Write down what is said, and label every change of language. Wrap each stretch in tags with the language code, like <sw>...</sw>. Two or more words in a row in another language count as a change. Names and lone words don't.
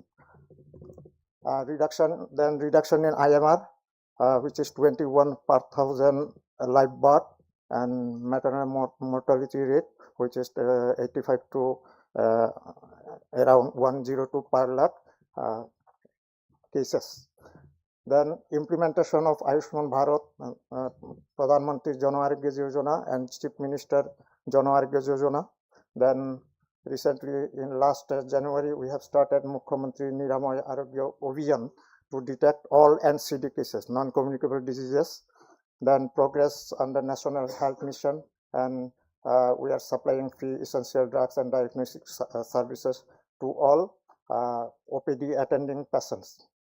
<en>Reduction in IMR, which is 21 per 1000 live birth, and maternal mortality rate, which is 85 to around 102 per lakh cases. Then implementation of Ayushman Bharat, Pradhan Mantri Jan Arogya Yojana and Chief Minister Jan Arogya Yojana. Then recently in last January we have started Mukhyamantri Niramay Arogya Abhiyan to detect all NCD cases, non-communicable diseases. Then progress under National Health Mission, and we are supplying free essential drugs and diagnostic services to all OPD attending patients.</en>